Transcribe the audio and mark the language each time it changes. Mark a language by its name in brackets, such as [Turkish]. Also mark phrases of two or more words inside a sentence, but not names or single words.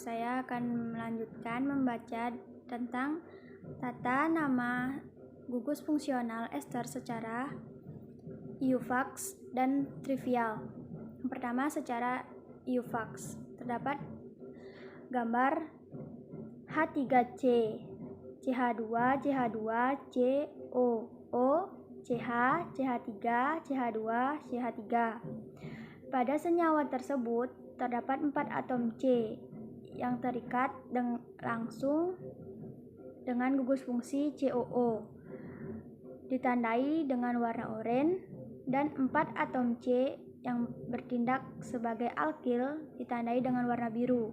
[Indonesian] Saya akan melanjutkan membaca tentang tata nama gugus fungsional ester secara IUPAC dan trivial. Yang pertama, secara IUPAC terdapat gambar H3C, CH2, CH2, COO, CH, CH3, CH2, CH3. Pada senyawa tersebut terdapat 4 atom C yang terikat langsung dengan gugus fungsi COO, ditandai dengan warna oranye, dan 4 atom C yang bertindak sebagai alkil ditandai dengan warna biru.